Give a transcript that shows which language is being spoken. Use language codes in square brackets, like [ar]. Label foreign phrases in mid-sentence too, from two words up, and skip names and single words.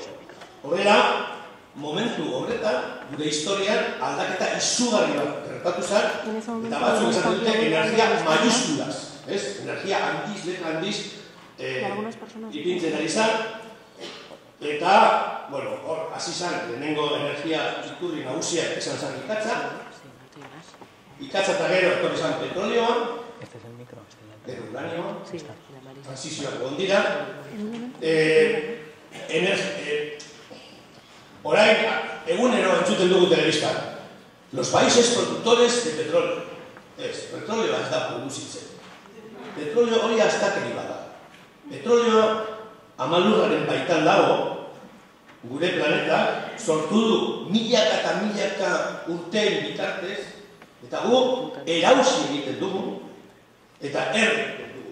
[eu] Horrela, momentu horretan, gure historian aldaketa izugarri bat gertatu zen, eta batzuk esaten dute energia mayúsculas, energia handiz, letra handiz, ipintzen ari zen, eta, hor, hasi zen, lehenengo energia iturri nagusiak izan zen ikatza eta gero etorri zen petrolioa, gero uranioa, transizioak gondira, orain, egunero entzuten dugu telebistan, [es] los países productores de petróleo. [eu] Petrolioa ez da produzitzen. Petrolio hori astakeri bada. Petrolio amalurraren baitan dago, gure planetak sortu du milaka eta milaka urteen bitartez, eta gu erauzi egiten dugu, eta egiten dugu.